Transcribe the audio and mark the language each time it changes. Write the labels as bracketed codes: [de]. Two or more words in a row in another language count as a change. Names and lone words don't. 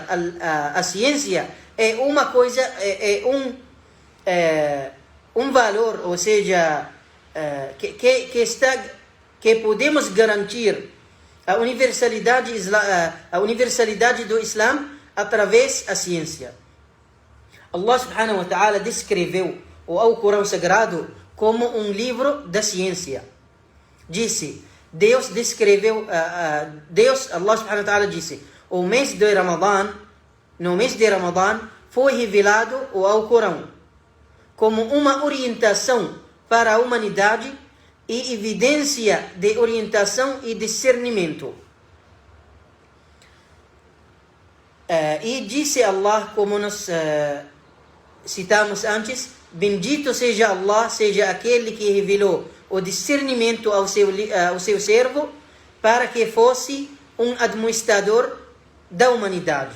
[pt] A ciência é uma coisa, um valor, ou seja, que podemos garantir a universalidade do Islã através da ciência. Allah [ar] سبحانه وتعالى [pt] descreveu o Alcorão Sagrado como um livro da ciência. Disse, Allah [ar] سبحانه وتعالى [pt] disse, no mês de Ramadã foi revelado o Alcorão como uma orientação para a humanidade e evidência de orientação e discernimento. E disse Allah, como nós citamos antes, bendito seja Allah, seja aquele que revelou o discernimento ao seu servo, para que fosse um administrador da humanidade.